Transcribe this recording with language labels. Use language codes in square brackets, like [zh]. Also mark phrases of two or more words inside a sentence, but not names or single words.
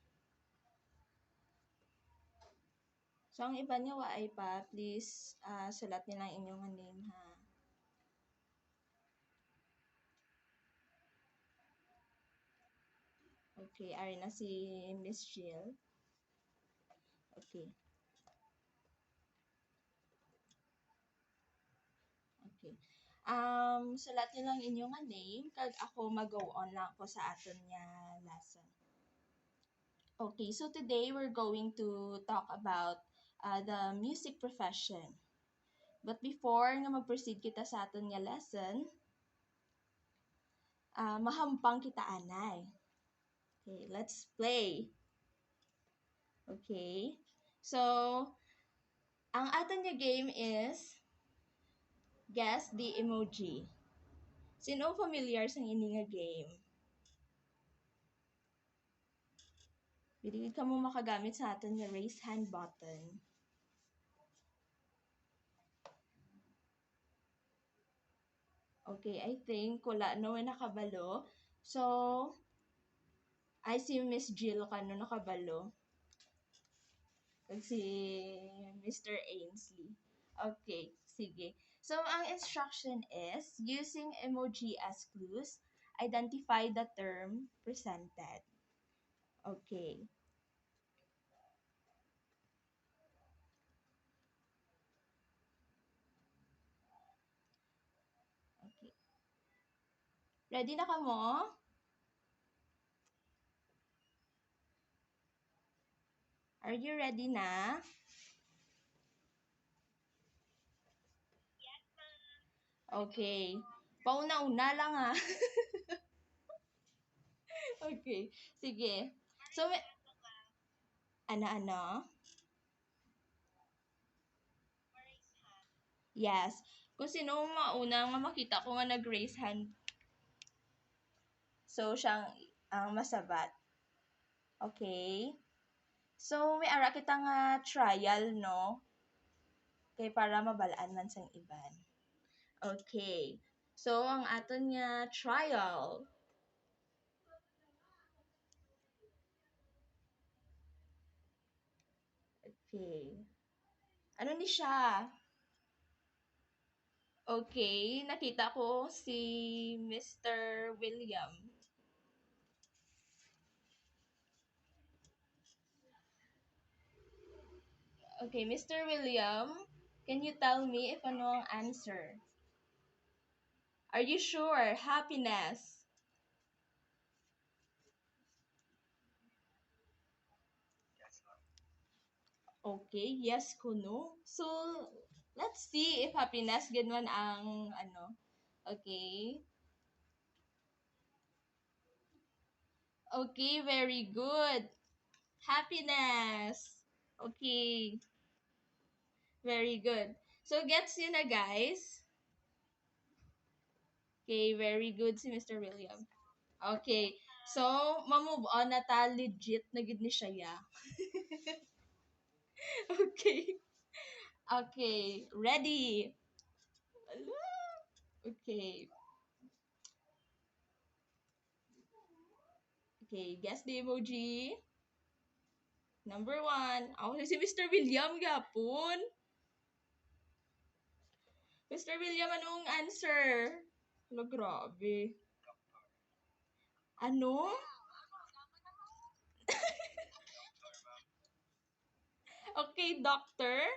[hil] So, ang iban nyo ay pa, please sulat nilang inyong name ha. Okay, ari na si Miss Jill. [en] Okay. Okay. [hil] Sulat niyo lang inyong name kag ako mag- [en] go on [hil] lang ko sa aton nga lesson. [en] Okay, so today we're going to talk about the music profession. But before [hil] nga mag-proceed kita sa aton nga lesson, mahampang kita anay. [en] Okay, let's play. Okay. So, [hil] ang aton nga [en] game is guess the emoji. [hil] Sino familiar sa ini nga game? Pwede ka mo makagamit sa aton nga [en] raise hand button. [hil] Okay, [en] I think [hil] wala no nakabalo. [en] So, I see [hil] Miss Jill kano nakabalo. Kag si Mr. Ainsley. Okay, sige. [en] So, ang instruction is, using emoji as clues, identify the term presented. Okay. Okay. [hil] Ready na ka mo? [en] Are you ready na? Okay. [hil] Pauna-una lang ah. Okay. Sige. [en] So, ano? Yes. [hil] Kung sino mauna nga makita ko nga nag-raise hand, so siyang ang masabat. [en] Okay? [hil] So, may ara kita nga trial, no? Kay para mabalaan man sang iban. Okay. So, ang aton nga trial. [en] Okay. [hil] Ano ni siya? Okay, nakita ko si Mr. William. [en] Okay, Mr. William, can you tell me if [hil] ano ang [en] answer? Are you sure? Happiness. Okay, yes kuno. So, let's see if happiness [hil] ganun ang ano. [en] Okay. Okay, very good. Happiness. Okay. Very good. So, gets [tl] yun na, [en] guys. Okay, very good si Mr. William. [hil] Okay. So, ma-move on na ta. Legit na gid ni siya ya. [en] Okay. Okay. Ready. Okay. Okay, guess the emoji. Number 1. [hil] Ako si Mr. William gapon. Mr. William, anong answer? Hala, grabe. [en] Ano? Okay, doctor.